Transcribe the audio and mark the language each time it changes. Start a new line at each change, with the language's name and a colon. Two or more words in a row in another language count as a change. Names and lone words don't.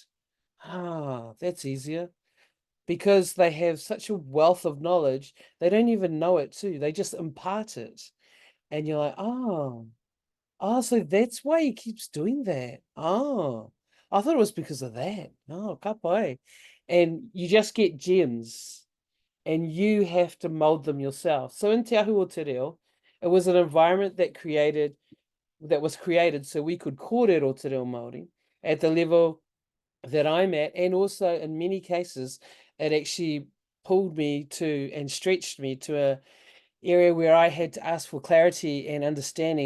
English: Ah, that's easier. because they have such a wealth of knowledge, they don't even know it too. They just impart it. And you're like, oh, so that's why he keeps doing that. Oh, I thought it was because of that. No,
Māori: ka pai.
English: And you just get gems and you have to mold them yourself. So in Te Ahu o Te Reo, it was an environment that was created so we could
Māori: kōrero Te Reo Māori
English: at the level that I'm at, and also in many cases, it actually pulled me to and stretched me to a area where I had to ask for clarity and understanding.